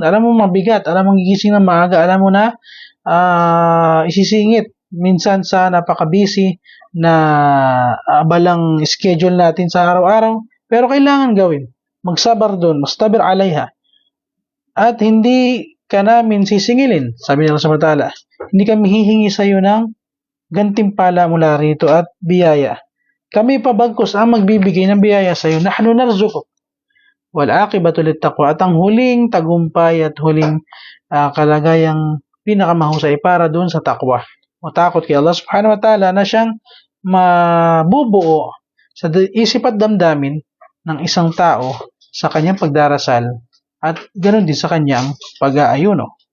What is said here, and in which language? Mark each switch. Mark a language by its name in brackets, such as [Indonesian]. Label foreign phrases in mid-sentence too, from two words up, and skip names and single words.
[Filipino] Alam mo mabigat, alam mo gigising ng maaga, alam mo na isisingit minsan sa napaka-busy na abalang schedule natin sa araw-araw, pero kailangan gawin. Magsabar doon, [Arabic] واصطبر عليها. [Filipino] At hindi ka namin sisingilin, sabi ni Allah [Arabic] سبحانه وتعالى. [Filipino] Hindi kami hihingi sa iyo ng gantimpala mula rito at biyaya. Kami pa bagkus ang magbibigay ng biyaya sa iyo. [Arabic] نحن نرزقك والعاقبة للتقوى, [Filipino] at ang huling tagumpay at huling kalagayang pinakamahusay para doon sa takwa. Matakot kay Allah [Arabic] سبحانه وتعالى [Filipino] na siyang mabubuo sa isip at damdamin ng isang tao sa kanyang pagdarasal at ganoon din sa kanyang pag-aayuno.